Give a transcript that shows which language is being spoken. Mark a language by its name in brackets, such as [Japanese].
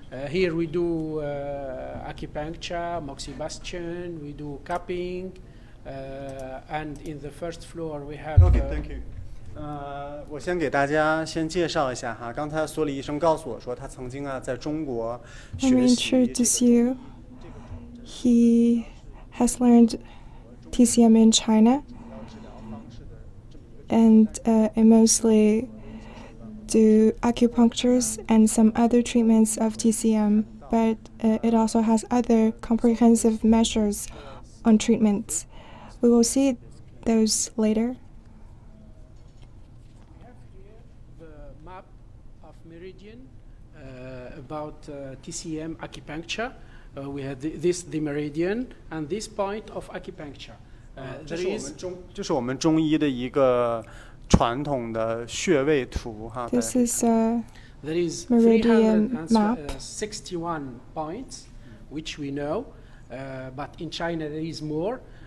[English] Here we do acupuncture, moxibustion, we do cupping, and in the first floor we have. Okay, thank you. [Chinese] 我先给大家先介绍一下哈，刚才索里医生告诉我说，他曾经在中国学习。 [English] Let me introduce you. He has learned TCM in China, and mostly do acupunctures and some other treatments of TCM, but it also has other comprehensive measures on treatments. We will see those later. We have here the map of meridian about TCM acupuncture. We have the meridian and this point of acupuncture. [Chinese] 这是我们中医的一个传统的穴位图哈。 [English] This is a there is meridian map. 61 points, which we know, but in China there is more.